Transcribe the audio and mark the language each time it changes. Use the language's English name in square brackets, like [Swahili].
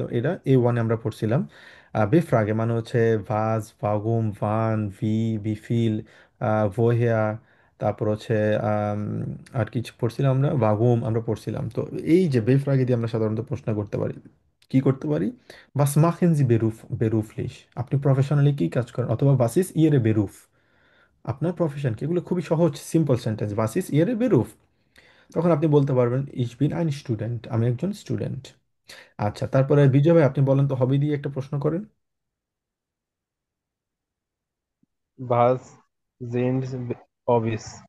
[Bangla] এটা A1-এ আমরা পড়ছিলাম। বেফ্রাগে মানে হচ্ছে ভাজ, ভাগুম, ভান, বিফিল, ভোহেয়া, তারপর হচ্ছে আম, আর কিছু পড়ছিলাম আমরা, ভাগুম আমরা পড়ছিলাম। তো এই যে বেফ্রাগে দিয়ে আমরা সাধারণত প্রশ্ন করতে পারি, কি করতে পারি? [German] Was machen Sie beruflich? [Bangla] আপনি প্রফেশনালি কি কাজ করেন? অথবা [German] was ist Ihre Beruf? [Bangla] আপনার প্রফেশন কি? এগুলো খুবই সহজ simple sentence. [German] was ist Ihre Beruf? [Bangla] তখন আপনি বলতে পারবেন [German] ich bin ein Student, [Bangla] আমি একজন স্টুডেন্ট। আচ্ছা, তারপরে বিজয় ভাই, আপনি বলেন তো হবি দিয়ে একটা প্রশ্ন করেন। [German] Was sind Hobbys?